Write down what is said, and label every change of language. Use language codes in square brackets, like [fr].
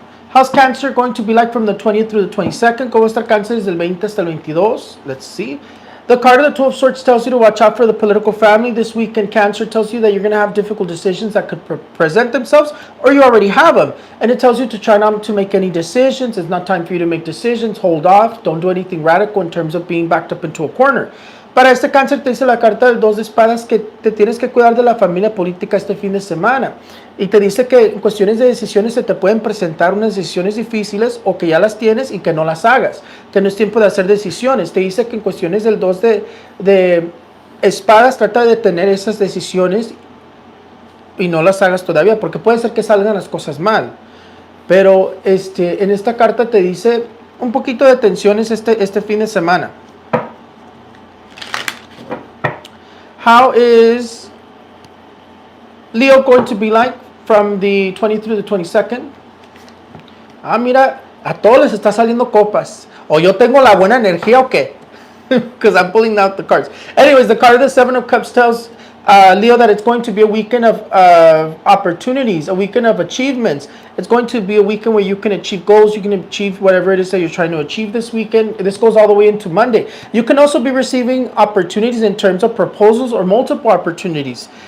[en] How's Cancer going to be like from the 20th through the 22nd? [es] ¿Cómo está Cáncer desde el 20 hasta el 22? [en] Let's see. The card of the Two of Swords tells you to watch out for the political family this weekend. Cancer tells you that you're going to have difficult decisions that could present themselves, or you already have them. And it tells you to try not to make any decisions. It's not time for you to make decisions. Hold off. Don't do anything radical in terms of being backed up into a corner. [es] Para este Cáncer te dice la carta del 2 de espadas que te tienes que cuidar de la familia política este fin de semana. Y te dice que en cuestiones de decisiones se te pueden presentar unas decisiones difíciles, o que ya las tienes y que no las hagas. Que no es tiempo de hacer decisiones. Te dice que en cuestiones del 2 de espadas trata de tener esas decisiones y no las hagas todavía, porque puede ser que salgan las cosas mal. Pero en esta carta te dice un poquito de tensiones este fin de semana. [en] How is Leo going to be like from the 20th through the 22nd? [es] Ah, mira, a todos les está saliendo copas. O yo tengo la buena energía o qué? [en] Because I'm pulling out the cards. Anyways, the card of the Seven of Cups tells Leo that it's going to be a weekend of opportunities, a weekend of achievements. It's going to be a weekend where you can achieve goals, you can achieve whatever it is that you're trying to achieve this weekend. This goes all the way into Monday. You can also be receiving opportunities in terms of proposals or multiple opportunities.